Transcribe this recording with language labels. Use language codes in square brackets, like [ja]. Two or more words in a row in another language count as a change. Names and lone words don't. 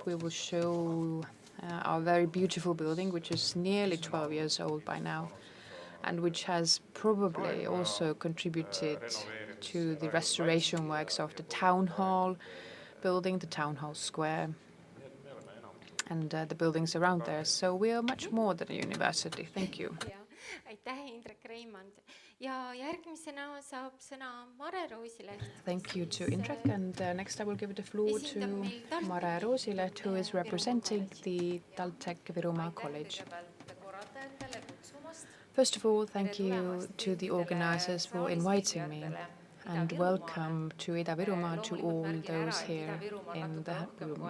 [en] We will show our very beautiful building, which is nearly 12 years old by now, and which has probably also contributed to the restoration works of the town hall building, the town hall square, and the buildings around there. So we are much more than a university. Thank you. [et] Aitäh, Indrek, Reimand. Ja järgmisena saab sõna Mare, Roosileht. [en] Thank you to Indrek, and next I will give the floor to Mare, Roosileht, who is representing the Taltech Virumaa College. First of all, thank you to the organizers for inviting me, and welcome to Ida-Virumaa to all those here in the room.